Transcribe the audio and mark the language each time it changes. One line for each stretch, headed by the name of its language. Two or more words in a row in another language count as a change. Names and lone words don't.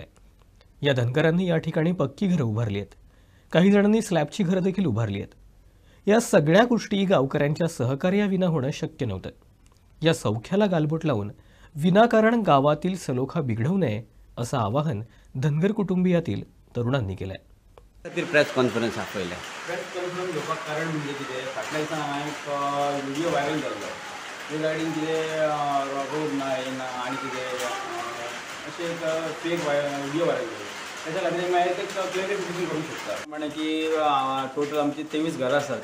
Marathi: या धनगरांनी या ठिकाणी पक्की घरं उभारली आहेत, काही जणांनी स्लॅबची घरं देखील उभारली आहेत। या सगळ्या गोष्टी गावकऱ्यांच्या सहकार्याविना होणं शक्य नव्हतं। या सौख्याला गालबोट लावून विनाकारण गावातील सलोखा बिघडवू नये असं आवाहन धनगर कुटुंबियातील तरुणांनी केलंय.
English: press conference आपयल्या. press conference
Konkani: घेवपाक कारण म्हणजे कितें, फाटल्या दिसा हांवें एक
English: video viral
Konkani: जाल्लो. ते गाडीन कितें रोड ना येना आनी कितें अशें एक
English: fake video viral
Konkani: जाल्लो. त्याच्या खातीर हांवें एक क्लॅरिफिकेशन करूंक शकता. म्हणजे की टोटल आमची 23 घरां आसात.